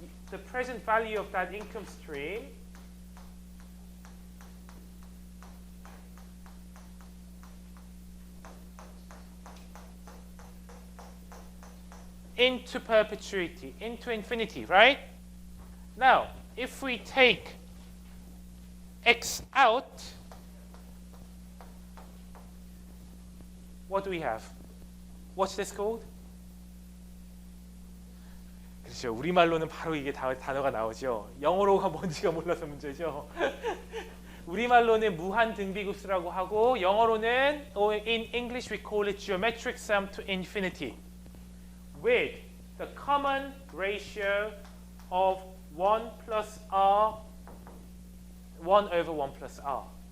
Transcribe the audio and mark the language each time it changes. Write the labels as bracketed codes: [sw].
[en] The present value of that income stream into perpetuity, into infinity, right? Now, if we take x out, what do we have? What's this called? [ko] 그렇죠. 우리말로는 바로 이게 단어가 나오죠. 영어로가 뭔지가 몰라서 문제죠. 우리말로는 무한 등비급수라고 하고, 영어로는, [en] or in English we call it geometric sum to infinity, with the common ratio of 1 plus r, 1 over 1 plus r.